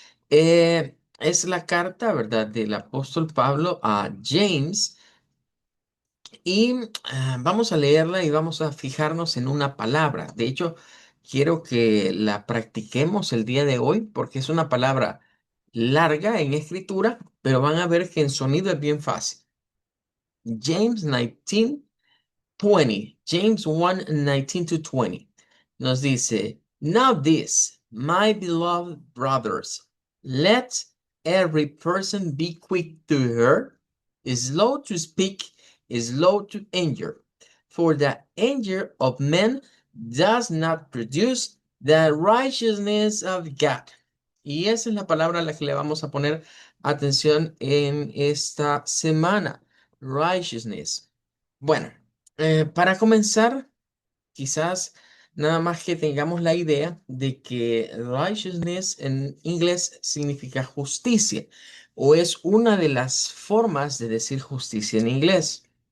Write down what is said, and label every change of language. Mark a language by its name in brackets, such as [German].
[Spanish] Es la carta, ¿verdad?, del apóstol Pablo a James y vamos a leerla y vamos a fijarnos en una palabra. De hecho, quiero que la practiquemos el día de hoy porque es una palabra larga en escritura, pero van a ver que en sonido es bien fácil. [English] James 19 20, James 1:19 to 20, [Spanish] nos dice, [English] Now this, my beloved brothers, let every person be quick to hear, slow to speak, slow to anger, for the anger of men does not produce the righteousness of God. [Spanish] Y esa es la palabra a la que le vamos a poner atención en esta semana, righteousness. Bueno, para comenzar, quizás nada más que tengamos la idea de que righteousness en inglés significa justicia o es una de las formas de decir justicia en inglés.